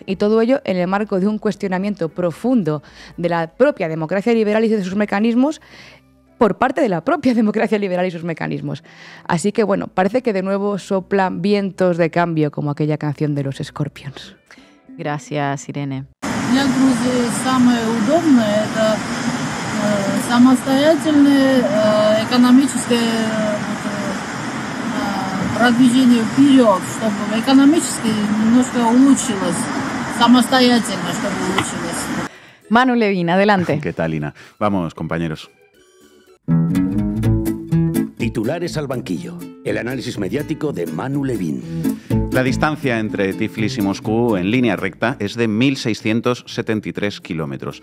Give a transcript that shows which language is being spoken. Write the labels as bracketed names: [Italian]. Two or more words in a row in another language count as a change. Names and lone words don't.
[Spanish] Y todo ello en el marco de un cuestionamiento profundo de la propia democracia liberal y de sus mecanismos por parte de la propia democracia liberal y sus mecanismos. Así que, bueno, parece que de nuevo soplan vientos de cambio como aquella canción de los Scorpions. Gracias, Irene. [Russian] Для Грузии самое удобное – это самостоятельное экономическое продвижение вперед, чтобы экономически немножко улучшилось, самостоятельно, чтобы улучшилось. [Spanish] Manu Levin, adelante. ¿Qué tal, Ina? Vamos, compañeros. Titulares al banquillo. El análisis mediático de Manu Levin. La distancia entre Tiflis y Moscú en línea recta es de 1.673 kilómetros.